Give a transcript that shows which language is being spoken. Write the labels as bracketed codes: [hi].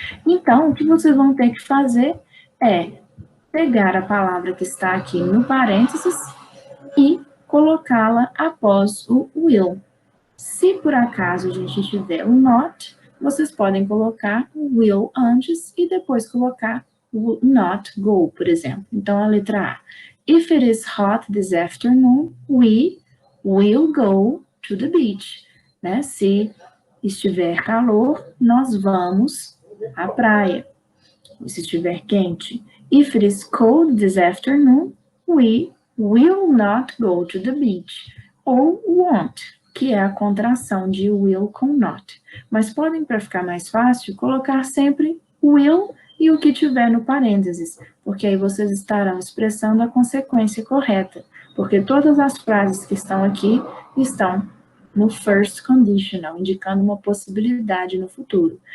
[pt] Então, o que vocês vão ter que fazer é pegar a palavra que está aqui no parênteses e colocá-la após o will. Se por acaso a gente tiver o not, vocês podem colocar o will antes e depois colocar o not go, por exemplo. Então, a letra A. [en] If it is hot this afternoon, we will go to the beach. [pt] Né? Se estiver calor, nós vamos à praia. Se estiver quente. [en] If it is cold this afternoon, we will not go to the beach. [pt] Ou won't, que é a contração de will com not. Mas podem, para ficar mais fácil, colocar sempre will e o que tiver no parênteses, porque aí vocês estarão expressando a consequência correta, porque todas as frases que estão aqui estão no first conditional, indicando uma possibilidade no futuro.